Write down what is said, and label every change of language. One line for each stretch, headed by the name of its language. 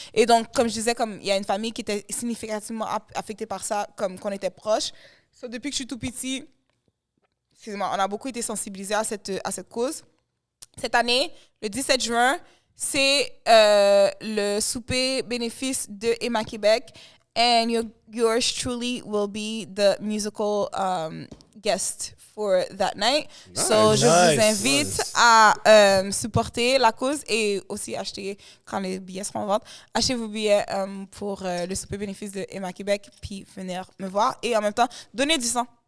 French: Et donc, comme je disais, comme il y a une famille qui était significativement affectée par ça, comme qu'on était proches. So, depuis que je suis tout petit, excusez-moi, on a beaucoup été sensibilisés à cette cause. Cette année, le 17 juin, c'est le souper bénéfice de Emma Québec.
English: and yours truly will be the musical guest for that night.
French: So, je vous invite à supporter la cause et aussi acheter, quand les billets seront en vente, achetez vos billets pour le souper bénéfice de Emma Québec, puis venir me voir. Et en même temps, donner du sang.